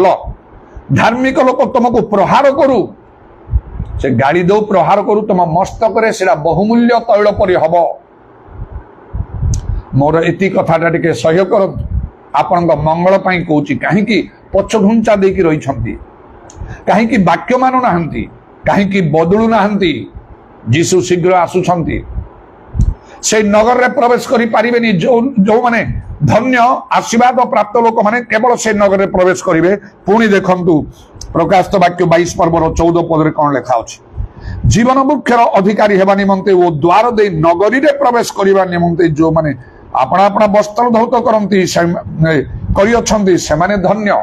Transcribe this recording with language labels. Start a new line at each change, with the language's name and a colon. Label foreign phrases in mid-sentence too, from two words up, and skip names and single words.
Odia: ଧାର୍ମିକ ଲୋକ ତମକୁ ପ୍ରହାର କରୁ, ସେ ଗାଳି ଦଉ ପ୍ରହାର କରୁ, ତମ ମସ୍ତକରେ ସେଟା ବହୁମୂଲ୍ୟ ତୈଳ ପରି ହବ। ମୋର ଏତିକି କଥାଟା ଟିକେ ସହ୍ୟ କରନ୍ତୁ, ଆପଣଙ୍କ ମଙ୍ଗଳ ପାଇଁ କହୁଛି। କାହିଁକି ପଛଘୁଞ୍ଚା ଦେଇକି ରହିଛନ୍ତି? କହିଁ ବାକ୍ୟ ମାନୁ ନା କହିଁ ବଦଳୁ ନା ଯୀଶୁ ଶୀଘ୍ର ଆସୁଛନ୍ତି ସେ ନଗର ରେ ପ୍ରବେଶ କରି ପାରିବେନି ଯୋ ମାନେ ଧନ୍ୟ ଆଶୀର୍ବାଦ ପ୍ରାପ୍ତ ଲୋକ ମାନେ କେବଳ ସେ ନଗର ରେ ପ୍ରବେଶ କରିବେ। ପୁଣି ଦେଖନ୍ତୁ ପ୍ରକାଶିତ ବାକ୍ୟ 22 ପର୍ବର 14 ପଦ ରେ କୋନ ଲେଖା ଅଛି ଜୀବନ ବୃକ୍ଷର ଅଧିକାରୀ ହେବା ନିମନ୍ତେ ଓ ଦ୍ୱାର ଦେ ନଗରୀ ରେ ପ୍ରବେଶ କରିବା ନିମନ୍ତେ ଯୋ ମାନେ ଅପନା ଅପନା ବସ୍ତ୍ର ଧୌତ କରନ୍ତି କରି ଅଛନ୍ତି ସେ ମାନେ ଧନ୍ୟ।